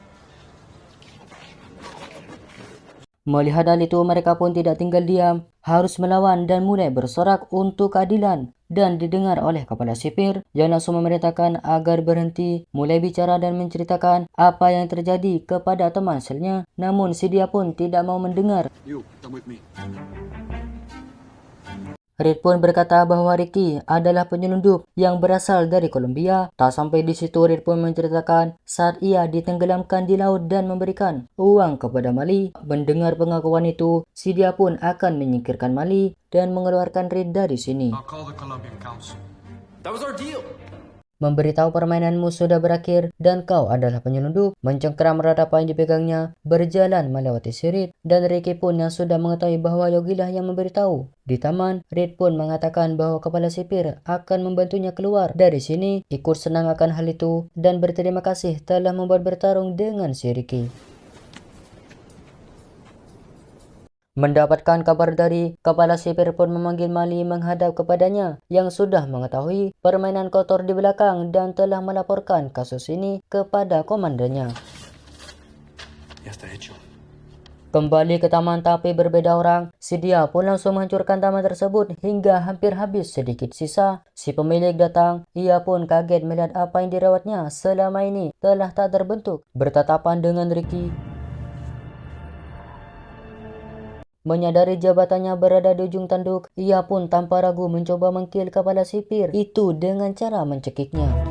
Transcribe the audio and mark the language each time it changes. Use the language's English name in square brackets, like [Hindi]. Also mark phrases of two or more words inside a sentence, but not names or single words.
[Indonesian] Melihat hal itu, mereka pun tidak tinggal diam, harus melawan dan mulai bersorak untuk keadilan. Dan didengar oleh kepala sipir yang langsung memerintahkan agar berhenti, mulai bicara dan menceritakan apa yang terjadi kepada teman selnya. Namun si dia pun tidak mau mendengar. [English] You, come with me. [Indonesian] Reed pun berkata bahwa Ricky adalah penyelundup yang berasal dari Kolombia. Tak sampai di situ, Reed pun menceritakan saat ia ditenggelamkan di laut dan memberikan uang kepada Mali. Mendengar pengakuan itu, si dia pun akan menyingkirkan Mali dan mengeluarkan Reed dari sini. [English] I'll call the Colombian council. That was our deal. [Indonesian] Memberitahu permainanmu sudah berakhir dan kau adalah penyelundup. Mencengkeram erat apa yang dipegangnya, berjalan melewati si Reed, dan Ricky pun yang sudah mengetahui bahwa Yogilah yang memberitahu. Di taman, Reed pun mengatakan bahwa kepala sipir akan membantunya keluar dari sini. Ikut senang akan hal itu dan berterima kasih telah membuat bertarung dengan si Ricky. Mendapatkan kabar dari kepala sipir pun memanggil Mali menghadap kepadanya yang sudah mengetahui permainan kotor di belakang dan telah melaporkan kasus ini kepada komandannya. [Spanish] Ya está hecho. [Indonesian] Kembali ke taman tapi berbeda orang, si dia pun langsung menghancurkan taman tersebut hingga hampir habis sedikit sisa. Si pemilik datang, ia pun kaget melihat apa yang dirawatnya selama ini telah tak terbentuk. Bertatapan dengan Ricky, menyadari jabatannya berada di ujung tanduk, ia pun tanpa ragu mencoba mengkill kepala sipir itu dengan cara mencekiknya.